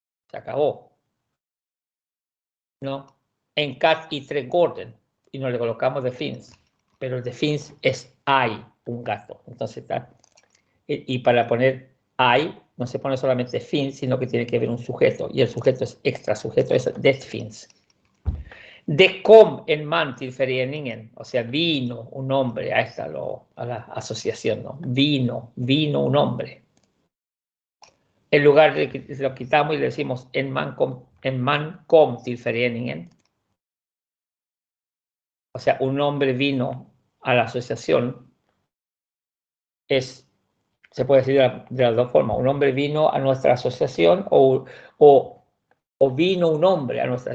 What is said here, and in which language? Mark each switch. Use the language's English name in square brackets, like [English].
[Spanish] Se acabó. ¿No? [Swedish] En katt i trädgården. [Spanish] Y no le colocamos de fins. Pero el de fins es hay un gato. Entonces está. Y para poner hay, no se pone solamente fins, sino que tiene que haber un sujeto. Y el sujeto es extra. Sujeto es [Swedish] det fins. Det kom en man till föreningen. [Spanish] O sea, vino un hombre. Ahí está a la asociación, ¿no? Vino un hombre. En lugar de que lo quitamos y le decimos [Swedish] en man kom till föreningen. [Spanish] O sea, un hombre vino a la asociación. Se puede decir de las dos formas. Un hombre vino a nuestra asociación o vino un hombre a nuestra.